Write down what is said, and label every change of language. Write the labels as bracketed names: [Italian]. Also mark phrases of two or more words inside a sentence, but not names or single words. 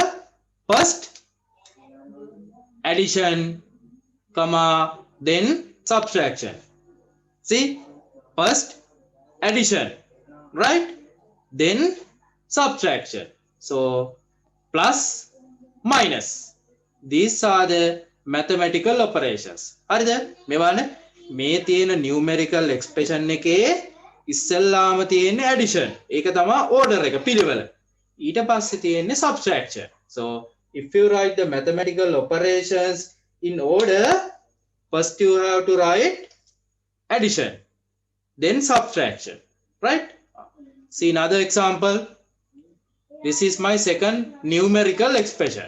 [English] First addition, comma, then subtraction. See, first addition, right? Then subtraction. So plus, minus. These are the mathematical operations. [Sinhala] හරිද? මේ බලන්න මේ තියෙන [English] numerical expression [Sinhala] එකේ ඉස්සෙල්ලාම තියෙන්නේ addition. ඒක තමයි order එක පිළිවෙල. ඊට පස්සේ තියෙන්නේ subtraction. [English] So if you write the mathematical operations in order, first you have to write addition, then subtraction, right? See another example. This is my second numerical expression.